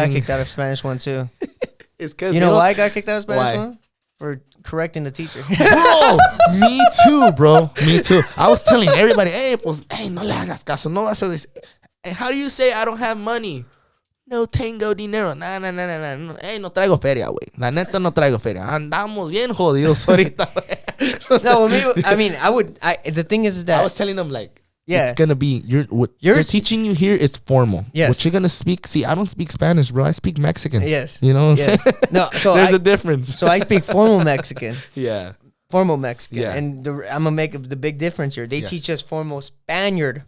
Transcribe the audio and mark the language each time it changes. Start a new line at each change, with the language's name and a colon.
English: I got kicked out of Spanish 1 too. It's because you know why I got kicked out of Spanish 1? For correcting the teacher. Bro, me too, bro. Me too. I was telling everybody,
Spanish: hey, no le hagas caso. No vas a decir.
English: How do you say I don't have money?
Spanish: No tengo dinero. Nah. Hey, no traigo feria, güey. La neta no traigo feria. Andamos bien jodidos ahorita.
English: No, the thing is that I was telling them, like, it's gonna be they're teaching you here. It's formal. Yes. What you're gonna speak. See, I don't speak Spanish, bro. I speak Mexican. Yes. You know what I'm saying? No. So there's a difference. So I speak formal Mexican. Yeah. Formal Mexican. Yeah. And I'm gonna make the big difference here. They teach us formal Spaniard.